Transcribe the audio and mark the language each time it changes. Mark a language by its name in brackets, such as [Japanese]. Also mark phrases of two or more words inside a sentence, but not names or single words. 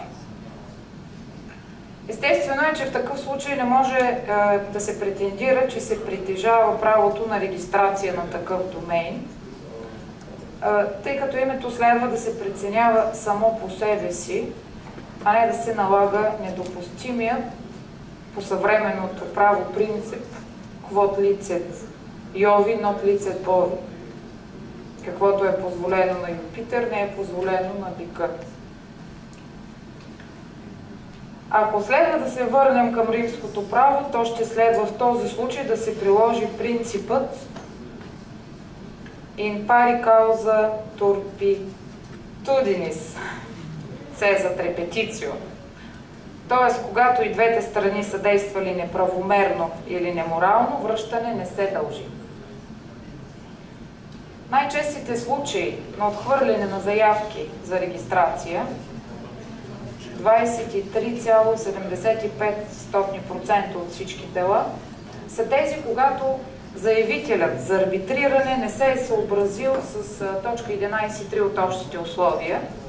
[Bulgarian] Естествено е, че в такъв случай не може да се претендира, че се притежава правото на регистрация на такъв домейн, тъй като името следва да се преценява само по себе си, а не да се налага недопустимия по съвременното право принцип [Latin] quod licet Jovi, not licet bovi. [Bulgarian] Каквото е позволено на Юпитер, не е позволено на бика. Ако следва да се върнем към римското право, то ще следва в този случай да се приложи принципът [Latin] in pari causa turpitudinis, cessat repetitio. [Bulgarian] Т.е. когато и двете страни са действали неправомерно или неморално, връщане не се дължи. Най-честите случаи на отхвърляне на заявки за регистрация, 23,75% от всички дела, са тези, когато заявителят за арбитриране не се е съобразил с точка 11.3 от общите условия.